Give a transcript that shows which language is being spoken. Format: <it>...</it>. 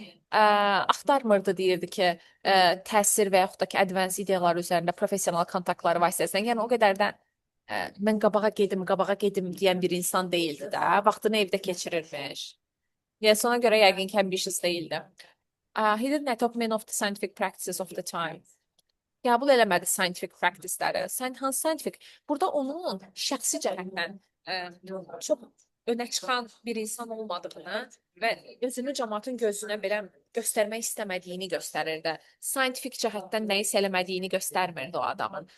<az>Axtarmırdı deyirdi ki, təsir və yaxud da ki, advanced ideyalar üzərində professional kontaktları vasitəsilə. Yəni o qədər də mən qabağa gedim deyən bir insan değildi də. Vaxtını evdə keçirirmiş. Yəni ona görə yəqin ki, ambitious değildi.</az> <en>He didn't adopt many of the scientific practices of the time.</en> <az>Qəbul eləmədi scientific practice-ləri. Hansı scientific? Burada onun şəxsi cəhətdən çox önə çıxan bir insan olmadığını və özünü cəmaatın gözünə belə göstərmək istəmədiyini göstərirdi. Scientific cəhətdən nəyisə eləmədiyini göstərmirdi o adamın.</az>